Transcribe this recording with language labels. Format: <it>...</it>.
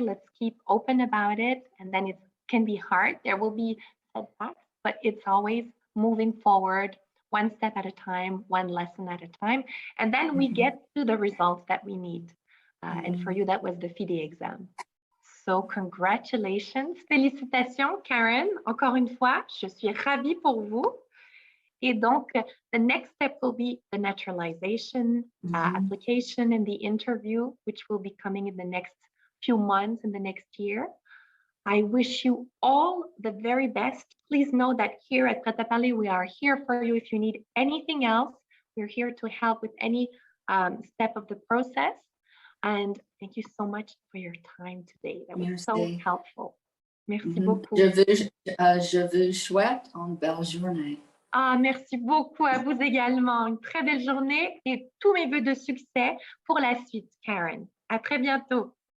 <en>Let's keep open about it. And then it can be hard. There will be setbacks, but it's always moving forward, one step at a time, one lesson at a time. And then we get to the results that we need. And for you, that was the FIDE exam. So congratulations, félicitations, Karen.</en> <fr>Encore une fois, je suis ravie pour vous. Et donc,</fr> <en>the next step will be the naturalization application and the interview, which will be coming in the next few months, in the next year. I wish you all the very best. Please know that here at Prêt à Parler, we are here for you. If you need anything else, we're here to help with any step of the process. And thank you so much for your time today. That was so helpful.</en> <fr>Merci beaucoup. Je vous souhaite une belle journée. Ah, merci beaucoup à vous également. Une très belle journée et tous mes vœux de succès pour la suite, Karen. À très bientôt.</fr>